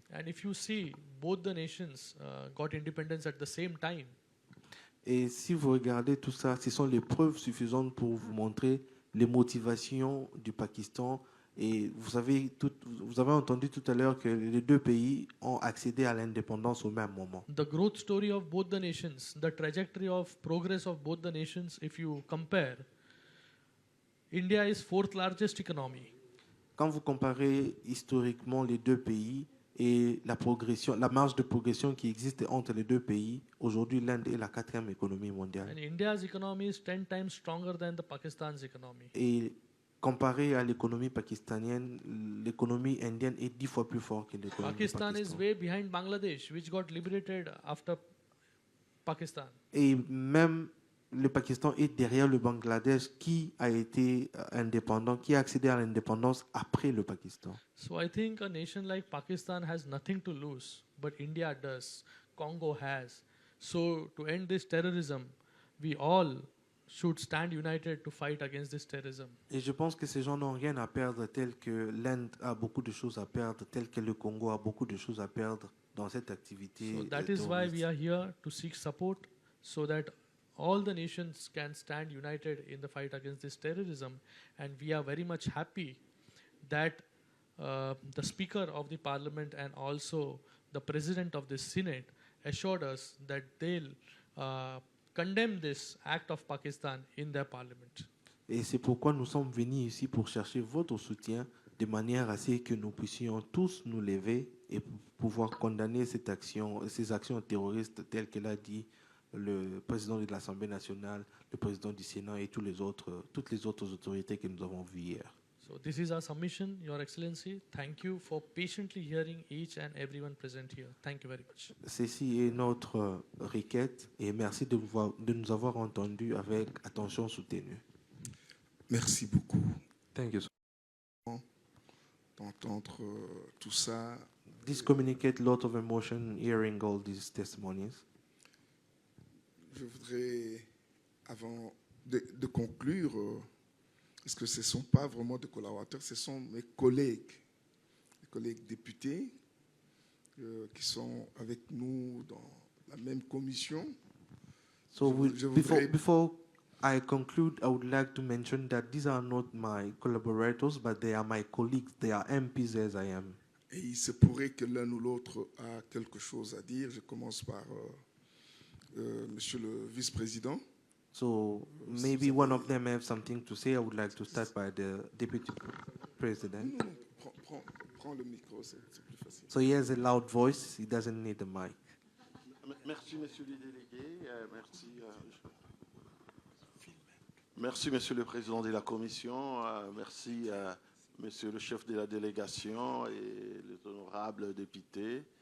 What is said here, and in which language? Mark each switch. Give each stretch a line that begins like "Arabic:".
English: And if you see, both the nations got independence at the same time.
French: et si vous regardez tout ça, ce sont les preuves suffisantes pour vous montrer les motivations du Pakistan. Et vous avez entendu tout à l'heure que les deux pays ont accédé à l'indépendance au même moment.
English: The growth story of both the nations, the trajectory of progress of both the nations, if you compare, India is fourth largest economy.
French: Quand vous comparez historiquement les deux pays et la marge de progression qui existe entre les deux pays, aujourd'hui l'Inde est la 4e économie mondiale.
English: And India's economy is 10 times stronger than the Pakistan's economy.
French: Et comparé à l'économie pakistanienne, l'économie indienne est 10 fois plus forte que l'économie
English: Pakistan is
French: pakistanaise.
English: way behind Bangladesh, which got liberated after Pakistan.
French: Et même le Pakistan est derrière le Bangladesh qui a été indépendant, qui a accédé à l'indépendance après le Pakistan.
English: So I think a nation like Pakistan has nothing to lose, but India does. Congo has. So to end this terrorism, we all should stand united to fight against this terrorism.
French: Et je pense que ces gens n'ont rien à perdre, tel que l'Inde a beaucoup de choses à perdre, tel que le Congo a beaucoup de choses à perdre dans cette activité.
English: So that is why we are here to seek support, so that all the nations can stand united in the fight against this terrorism. And we are very much happy that the Speaker of the Parliament and also the President of the Senate assured us that they'll condemn this act of Pakistan in their parliament.
French: Et c'est pourquoi nous sommes venus ici pour chercher votre soutien de manière à ce que nous puissions tous nous lever et pouvoir condamner ces actions terroristes telles que l'a dit le président de l'Assemblée nationale, le président du Sénat et toutes les autres autorités que nous avons vues hier.
English: So this is our submission, Your Excellency. Thank you for patiently hearing each and everyone present here. Thank you very much.
French: Ceci est notre requête et merci de nous avoir entendus avec attention soutenue. Merci beaucoup
English: Thank you.
French: d'entendre tout ça.
English: This communicate a lot of emotion hearing all these testimonies.
French: Je voudrais, avant de conclure, parce que ce ne sont pas vraiment des collaborateurs, ce sont mes collègues députés qui sont avec nous dans la même commission.
English: So
French: Je voudrais-
English: before I conclude, I would like to mention that these are not my collaborators, but they are my colleagues. They are MPs as I am.
French: Et il se pourrait que l'un ou l'autre a quelque chose à dire. Je commence par Monsieur le vice-président.
English: So maybe one of them have something to say. I would like to start by the deputy president.
French: Non, prends le micro, c'est plus facile.
English: So he has a loud voice. He doesn't need the mic.
French: Merci, monsieur le délégué. Merci, monsieur le président de la commission. Merci, monsieur le chef de la délégation et les honorables députés.